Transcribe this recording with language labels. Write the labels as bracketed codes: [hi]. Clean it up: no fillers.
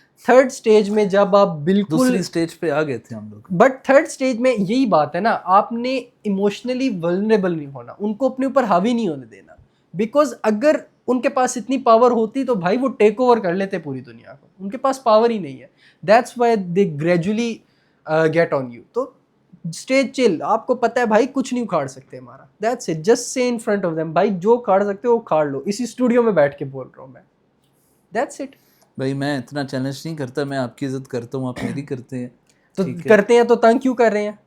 [ur] Third stage میں جب آپ بالکل دوسری سٹیج پہ آ گئے تھے ہم لوگ. بٹ تھرڈ سٹیج میں یہی بات ہے نا, آپ نے ایموشنلی ولنریبل نہیں ہونا, ان کو اپنے اوپر حاوی نہیں ہونے دینا. بیکاز اگر ان کے پاس اتنی پاور ہوتی تو بھائی وہ ٹیک اوور کر لیتے پوری دنیا کو, ان کے پاس پاور ہی نہیں ہے. [en] That's why they gradually get on you. [ur] تو اسٹیج چل, آپ کو پتہ ہے بھائی کچھ نہیں اکھاڑ سکتے ہمارا. [en] that's it, just say in front of them [ur] بھائی جو اکھاڑ سکتے ہو وہ اکھاڑ لو. اسی اسٹوڈیو میں بیٹھ کے بول رہا ہوں میں. [en] That's it. [ur] بھائی میں اتنا چیلنج نہیں کرتا, میں آپ کی عزت کرتا ہوں, آپ میری کرتے ہیں. تو کرتے ہیں تو تنگ کیوں کر رہے ہیں؟